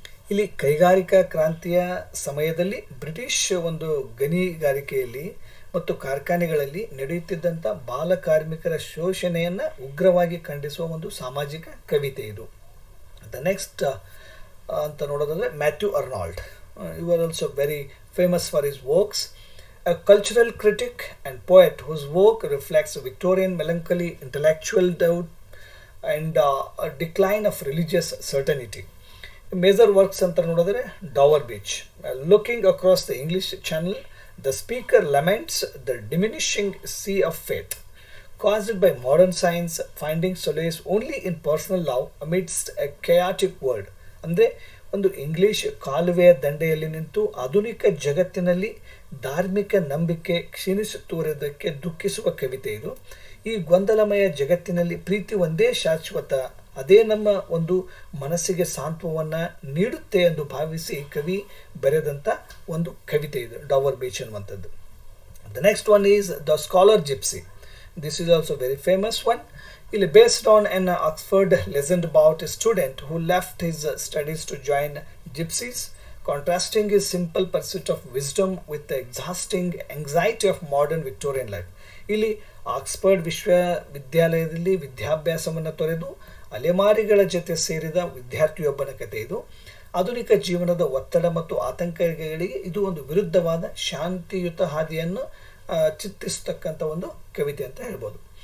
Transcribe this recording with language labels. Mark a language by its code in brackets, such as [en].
[kn] ಇಲ್ಲಿ ಕೈಗಾರಿಕಾ ಕ್ರಾಂತಿಯ ಸಮಯದಲ್ಲಿ ಬ್ರಿಟಿಷ್ ಒಂದು ಗಣಿಗಾರಿಕೆಯಲ್ಲಿ ಮತ್ತು ಕಾರ್ಖಾನೆಗಳಲ್ಲಿ ನಡೆಯುತ್ತಿದ್ದಂಥ ಬಾಲ ಕಾರ್ಮಿಕರ ಶೋಷಣೆಯನ್ನು ಉಗ್ರವಾಗಿ ಖಂಡಿಸುವ ಒಂದು ಸಾಮಾಜಿಕ ಕವಿತೆ ಇದು. [en] the next [kn] ಅಂತ ನೋಡೋದಾದರೆ [en] Matthew Arnold, you are also very famous for his works, a cultural critic and poet whose work reflects Victorian melancholy, intellectual doubt and a decline of religious certainty. Major works [kn] ಅಂತ ನೋಡಿದರೆ [en] Dover Beach, looking across the English Channel the speaker laments the diminishing sea of faith caused by modern science finding solace only in personal love amidst a chaotic world. [kn] ಅಂದರೆ ಒಂದು English ಕಾಲುವೆಯ ದಂಡೆಯಲ್ಲಿ ನಿಂತು ಆಧುನಿಕ ಜಗತ್ತಿನಲ್ಲಿ ಧಾರ್ಮಿಕ ನಂಬಿಕೆ ಕ್ಷೀಣಿಸುತ್ತಿರುವುದಕ್ಕೆ ದುಃಖಿಸುವ ಕವಿತೆ ಇದು. ಈ ಗೊಂದಲಮಯ ಜಗತ್ತಿನಲ್ಲಿ ಪ್ರೀತಿ ಒಂದೇ ಶಾಶ್ವತ, ಅದೇ ನಮ್ಮ ಒಂದು ಮನಸ್ಸಿಗೆ ಸಾಂತ್ವವನ್ನು ನೀಡುತ್ತೆ ಎಂದು ಭಾವಿಸಿ ಕವಿ ಬರೆದಂಥ ಒಂದು ಕವಿತೆ ಇದು ಡಾವರ್ ಬೀಚ್ ಅನ್ನುವಂಥದ್ದು. [en] The next one is the Scholar Gipsy. This is also very famous one. ಇಲ್ಲಿ based on an Oxford legend about a student who left his studies to join gypsies, contrasting his simple pursuit of wisdom with the exhausting anxiety of modern Victorian life. [kn] ಇಲ್ಲಿ Oxford ವಿಶ್ವವಿದ್ಯಾಲಯದಲ್ಲಿ ವಿದ್ಯಾಭ್ಯಾಸವನ್ನು ತೊರೆದು ಅಲೆಮಾರಿಗಳ ಜೊತೆ ಸೇರಿದ ವಿದ್ಯಾರ್ಥಿಯೊಬ್ಬನ ಕಥೆ ಇದು. ಆಧುನಿಕ ಜೀವನದ ಒತ್ತಡ ಮತ್ತು ಆತಂಕಗಳಿಗೆ ಇದು ಒಂದು ವಿರುದ್ಧವಾದ ಶಾಂತಿಯುತ ಹಾದಿಯನ್ನು ಚಿತ್ರಿಸತಕ್ಕಂಥ ಒಂದು ಕವಿತೆ ಅಂತ ಹೇಳ್ಬೋದು.